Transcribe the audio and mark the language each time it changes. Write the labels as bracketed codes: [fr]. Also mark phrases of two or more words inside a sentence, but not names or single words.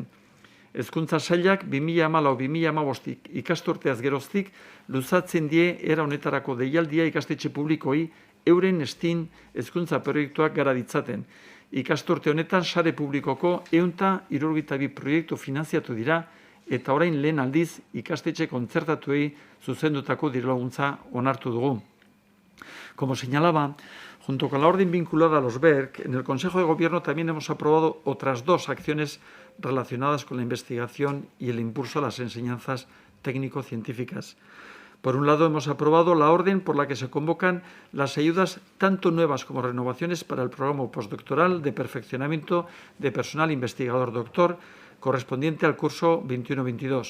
[eu] Hezkuntza sailak 2014-2015 ikasturteaz geroztik luzatzen die era honetarako deialdia ikastetxe publikoi euren STEAM hezkuntza proiektuak gara ditzaten. Ikasturte honetan sare publikoko 172 proiektu finanziatu dira eta orain lehen aldiz ikastetxe kontzertatuei zuzendutako dirulaguntza onartu dugu. [es] Como señalaba, junto con la orden vinculada a los BERC, en el Consejo de Gobierno también hemos aprobado otras 2 acciones relacionadas con la investigación y el impulso a las enseñanzas técnico-científicas. Por un lado, hemos aprobado la orden por la que se convocan las ayudas tanto nuevas como renovaciones para el programa postdoctoral de perfeccionamiento de personal investigador doctor correspondiente al curso 21-22.